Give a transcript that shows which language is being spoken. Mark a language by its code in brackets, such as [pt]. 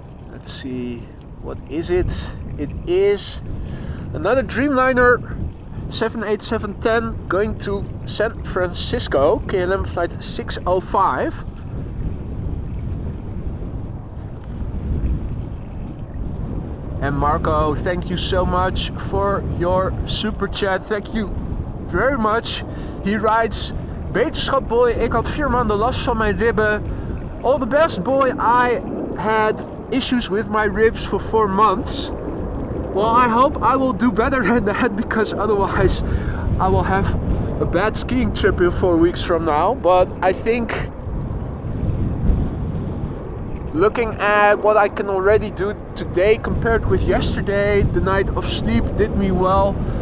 [en] Let's see, what is it? It is another Dreamliner 787-10 going to San Francisco, KLM flight 605. And Marco, thank you so much for your super chat. Thank you very much. He writes, [nl] beterschap boy, ik had 4 maanden last van mijn ribben. [en] All the best boy, I had issues with my ribs for 4 months. Well, I hope I will do better than that, because otherwise I will have a bad skiing trip in 4 weeks from now. But I think looking at what I can already do today compared with yesterday, the night of sleep did me well.